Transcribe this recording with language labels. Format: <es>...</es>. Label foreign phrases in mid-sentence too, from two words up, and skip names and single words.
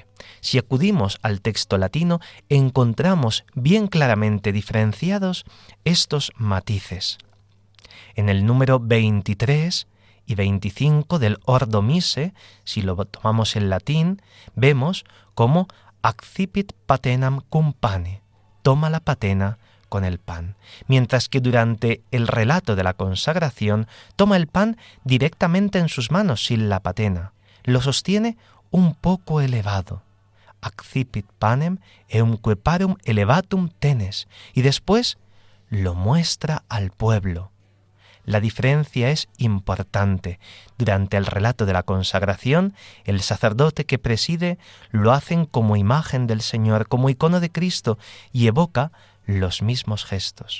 <es>Si acudimos al texto latino, encontramos bien claramente diferenciados estos matices. En el número 23 y 25 del Ordo Misse, si lo tomamos en latín, vemos cómo</es> <la>accipit patenam cum pane,</la> <es>toma la patena con el pan, mientras que durante el relato de la consagración toma el pan directamente en sus manos sin la patena, lo sostiene un poco elevado,</es> <la>accipit panem eumque parum elevatum tenes,</la> <es>y después lo muestra al pueblo. La diferencia es importante. Durante el relato de la consagración, el sacerdote que preside lo hacen como imagen del Señor, como icono de Cristo, y evoca los mismos gestos.</es>